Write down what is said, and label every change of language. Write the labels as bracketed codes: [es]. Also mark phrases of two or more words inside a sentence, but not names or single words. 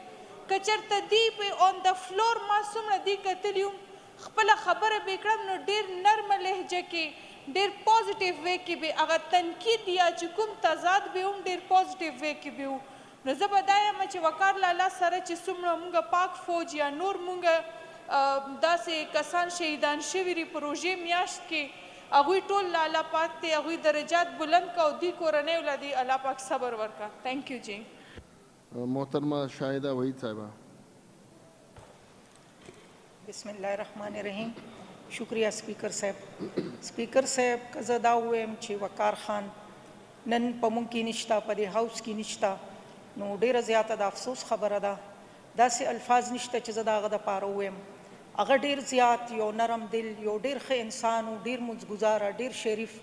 [ps] که چېرته دی په [en] on the floor [ps] ما څومره دی کتلي وم، خپله خبره به یې کړم نو ډېر نرمه لهجه کې ډېر [en] positive way [ps] کې به هغه تنقید یا چې کوم تضاد به هم ډېر [en] positive way [ps] کې به و. نو زه به دا یم چې وقار لالا سره چې څومره مونږ پاک فوج یا نور مونږ داسې کسان شهیدان شوي دي په روژې میاشت کې، هغوی ټول لالا پاک دی هغوی درجات بلند کړه او دوی کورنیو له دې الله پاک صبر ورکړه. [en] thank you جی. [ur] محترمہ شاہدہ وحید صاحبہ. [ar] بسم الله الرحمن الرحیم. [ur] شکریہ سپیکر صاحب. [ps] سپیکر صاحب که زه دا ووایم چې وقار خان نن په موږ کې نشته، په دې هاوس کې نشته، نو ډېره زیاته د افسوس خبره ده. داسې الفاظ نشته چې زه د هغه دپاره ووایم. هغه ډېر زیات یو نرم دل، یو ډېر ښه انسان و، ډېر مزګزاره، ډېر شریف.